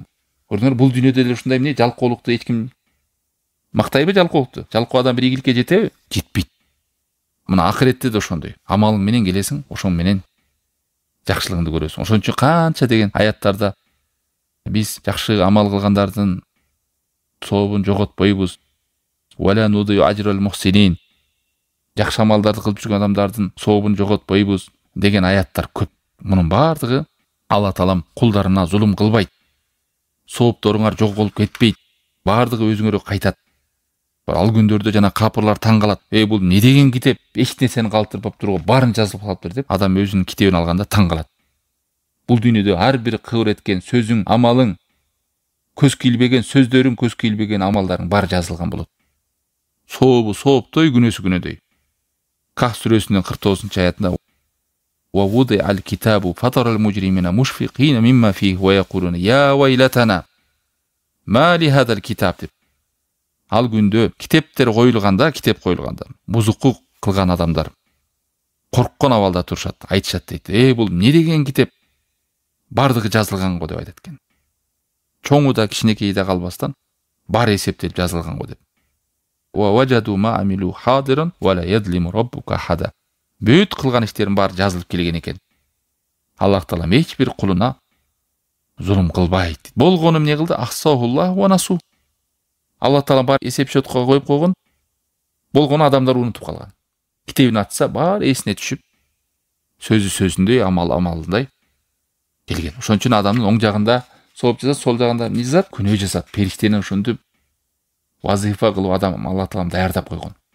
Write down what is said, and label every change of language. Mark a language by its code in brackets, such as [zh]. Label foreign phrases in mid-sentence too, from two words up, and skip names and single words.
[ky] Көрдүңөр, бул дүйнөдө эле ушундай эмне жалкоолукту эч ким мактайбы? Жалкоолукту. Жалкоо адам бир ийгиликке жетеби? Жетпейт. Мына акыретте да ошондой. Амалың менен келесиң, ошон менен жакшылыгыңды көрөсүң. Ошон үчүн канча деген аяттарда биз жакшы амал кылгандардын сообун жоготпойбуз. [ar] ولا نضيع أجر المحسنين. [ky] Жакшы амалдарды кылып жүргөн адамдардын сообун жоготпойбуз деген аяттар көп. Мунун бардыгы Алла Таалам кулдарына зулум кылбайт. Соопторуңар жок болуп кетпейт. Бардыгы өзүңөргө кайтат. Ал күндөрдө жана капырлар таң калат. Бул не деген китеп? Эч нерсени калтырбап турго баарын жазып калыптыр деп, адам өзүнүн китебин алганда таң калат. Бул дүйнөдө ар бир кыбыр эткен сөзүң, амалың, көз кийилбеген сөздөрүң, көз кийилбеген амалдарың баары жазылган болот. Сообу сооптой, күнөөсү күнөөдөй. Ках сүрөсүнүн 49-аятында [ar] ووضع الكتاب فترى المجرمين مشفقين مما فيه ويقولون يا ويلتنا ما لهذا الكتاب деп. [ky] Ал күндө китептер коюлганда, бузуктук кылган адамдар корккон абалда турушат, айтышат дейт. Бул не деген китеп? Бардыгы жазылган го деп айтат экен. Чоңу да кичинекейи да калбастан баары эсептелип жазылган го деп. [ar] ووجدوا ما عملوا حاضرا ولا يظلم ربك أحدا. [ky] Бүт кылган иштерин баары жазылып келген экен. Аллах Таалам эч бир кулуна зулум кылбайт. Болгону эмне кылды? [ar] أحصاه الله ونسوه. [ky] Алла Таалам бар эсеп счетко коюп койгон. Болгону адамдар унутуп калган. Китебин ачса баары эсине түшүп, сөзү сөзүндөй, амал амалындай келген. Ошон үчүн адамдын оң жагында сооп жазат, сол жагында эмне жазат? Күнөө жазат. Периштени ошентип вазифа кылып адам Алла Таалам даярдап койгон.